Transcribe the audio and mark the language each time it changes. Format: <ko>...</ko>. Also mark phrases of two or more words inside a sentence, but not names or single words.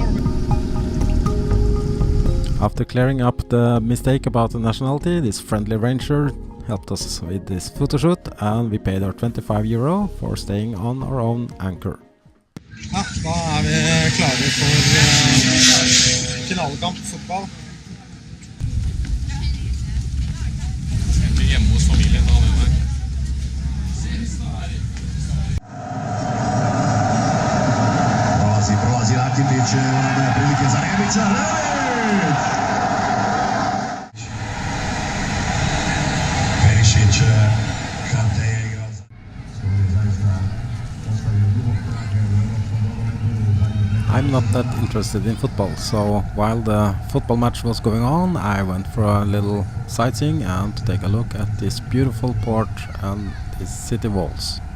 <en>After clearing up the mistake about the nationality, this friendly ranger helped us with this photoshoot, and we paid our 25 euro for staying on our own anchor.</en> <no>Ja, da vi klare for finalekamp fotball. Jeg blir hjemme hos familien da, med meg.</no> <hr>Prolazi Rakitic, prilike za Rebića, Rebić! Perišić, Kante je igrao.</hr> <en>I'm not that interested in football, so while the football match was going on, I went for a little sightseeing and to take a look at this beautiful port and its city walls.</en>